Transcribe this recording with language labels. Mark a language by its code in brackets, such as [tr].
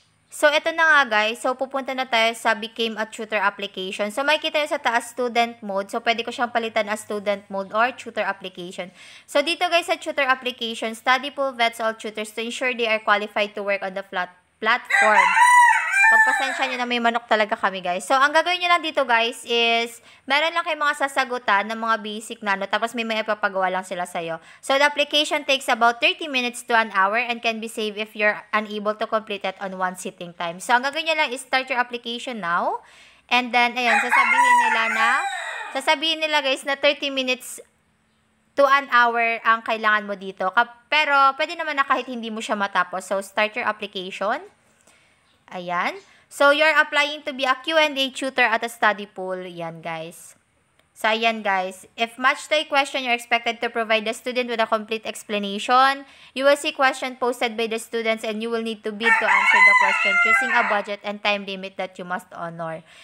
[tl] So, ito na nga, guys. So, pupunta na tayo sa Became a Tutor application. So, makikita nyo sa taas, student mode. So, pwede ko siyang palitan as student mode or tutor application. [en] So, [tl] dito, guys, sa [en] tutor application, Studypool vets all tutors to ensure they are qualified to work on the platform. [tl] Pagpasensya nyo na may manok talaga kami, guys. So, ang gagawin nyo lang dito, guys, is meron lang kayo mga sasagutan ng mga basic na, tapos may ipapagawa lang sila sa'yo. [en] So, the application takes about 30 minutes to an hour and can be saved if you're unable to complete it on one sitting time. [tl] So, ang gagawin nyo lang is [en] start your application now. [tl] And then, ayan, sasabihin nila, guys, na 30 minutes to an hour ang kailangan mo dito. Pero, pwede naman na kahit hindi mo siya matapos. [en] So, start your application. Ayan. So, you're applying to be a Q&A tutor at a Studypool. Yan, guys. So, ayan, guys. If matched to a question, you're expected to provide the student with a complete explanation. You will see question posted by the students and you will need to bid to answer the question, choosing a budget and time limit that you must honor.